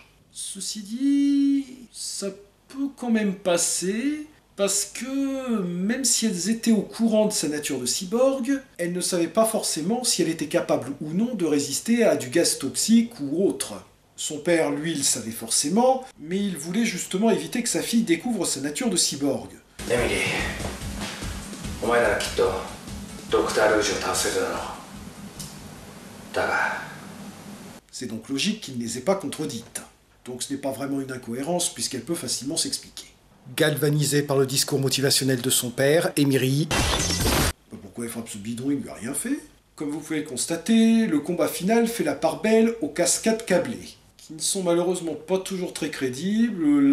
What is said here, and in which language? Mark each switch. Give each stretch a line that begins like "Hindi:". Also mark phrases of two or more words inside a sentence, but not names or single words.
French: Ceci dit, ça peut quand même passer, parce que même si elles étaient au courant de sa nature de cyborg, elles ne savaient pas forcément si elle était capable ou non de résister à du gaz toxique ou autre. Son père, lui, le savait forcément, mais il voulait justement éviter que sa fille découvre sa nature de cyborg. Emily,
Japanese: お前ならきっとドクター・ルージュを倒せるだろう。だが
French: C'est donc logique qu'il ne les ait pas contredites. Donc ce n'est pas vraiment une incohérence puisqu'elle peut facilement s'expliquer. Galvanisée par le discours motivationnel de son père, Emily... Pourquoi elle frappe ce bidon, il lui a rien fait. Comme vous pouvez le constater, le combat final fait la part belle aux cascades câblées, qui ne sont malheureusement pas toujours très crédibles.